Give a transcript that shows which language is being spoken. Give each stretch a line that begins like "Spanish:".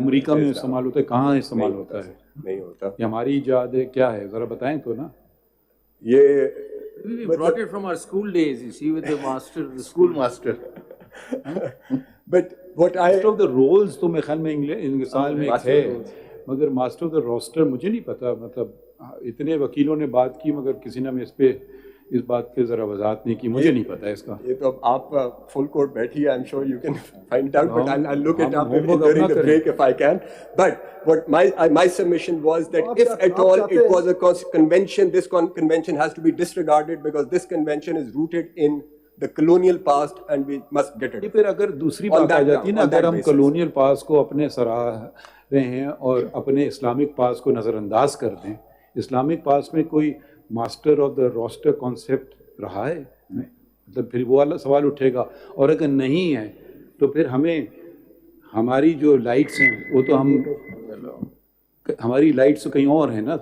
Urdu: امریکہ میں استعمال ہوتا ہے، کہاں استعمال ہوتا ہے؟ نہیں ہوتا. یہ ہماری ایجاد ہے کیا ہے؟ ذرا بتائیں تو نا. یہ
English: We brought it from our school days, you see, with the master, the school master. But what I...
Urdu: Master of the rolls تو میرے خیال میں انگلستان میں ہے، مگر ماسٹر آف دا روسٹر مجھے نہیں پتا. مطلب اتنے وکیلوں نے بات کی مگر کسی نے اس بات کی ذرا وضاحت نہیں کی. مجھے نہیں پتا اس کا. یہ تو آپ فل کورٹ بیٹھی ہے.
English: I'm sure you can find out, but I'll look it up during the break if I can. But what my submission was that if at all it was a convention, this convention has to be disregarded because this convention is rooted in the colonial past and we must get it.
Urdu: پھر اگر دوسری بات آ جاتی ہے نا، اگر ہم colonial پاس کو اپنے سراہ رہے ہیں اور اپنے اسلامک پاس کو نظر انداز کر دیں، اسلامک پاس میں کوئی master of the rooster concept رہا ہے؟ مطلب پھر وہ والا سوال اٹھے گا. اور اگر نہیں ہے تو پھر ہماری جو لائٹس ہیں وہ تو ہماری لائٹس تو کہیں اور ہیں نا.